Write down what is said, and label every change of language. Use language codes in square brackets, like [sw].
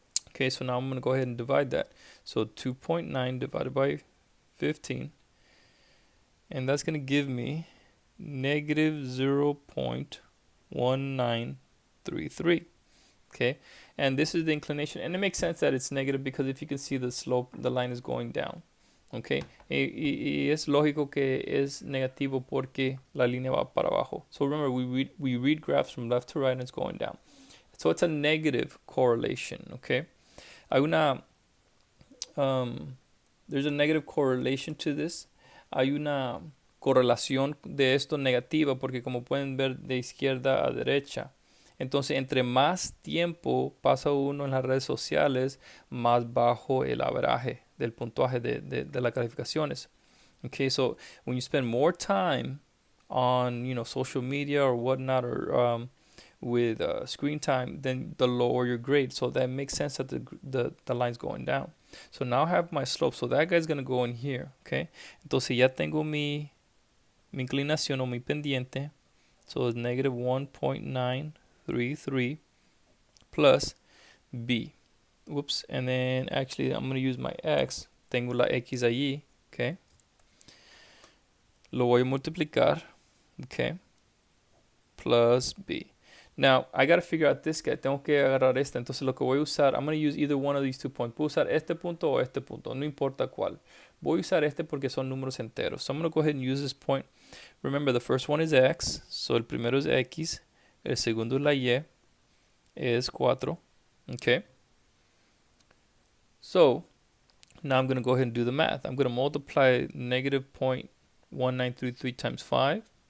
[en] Okay, so now I'm going to go ahead and divide that. So 2.9 divided by 15, and that's going to give me negative 0.1933. Okay, and this is the inclination, and it makes sense that it's negative because if you can see the slope, the line is going down. [es] Okay, y es lógico que es negativo porque la línea va para abajo. [en] So remember, we read graphs from left to right and it's going down. So it's a negative correlation. Okay, [es] hay una [en] there's a negative correlation to this. [es] Hay una correlación de esto negativa porque como pueden ver de izquierda a derecha. Entonces, entre más tiempo pasa uno en las redes sociales, más bajo el averaje del puntaje de las calificaciones. [en] Okay, so when you spend more time on, social media or whatnot, or with screen time, then the lower your grade. So that makes sense that the line's going down. So now I have my slope. So that guy's gonna go in here. [es] Okay, entonces ya tengo mi inclinación o mi pendiente. [en] So it's negative 1.933 plus b. Whoops. And then actually I'm going to use my x. [es] Tengo la x allí. Okay. Lo voy a multiplicar. Okay. Plus b. [en] Now, I got to figure out this guy. [es] Tengo que agarrar este. Entonces lo que voy a usar, [en] I'm going to use either one of these 2 points. [es] Puedo usar este punto o este punto. No importa cuál. Voy a usar este porque son números enteros. [en] So I'm going to go ahead and use this point. Remember, the first one is x. [es] So el primero es x. El segundo es la y. Es 4. Okay. [en] So now I'm going to go ahead and do the math. I'm going to multiply negative 0.1933 times 5.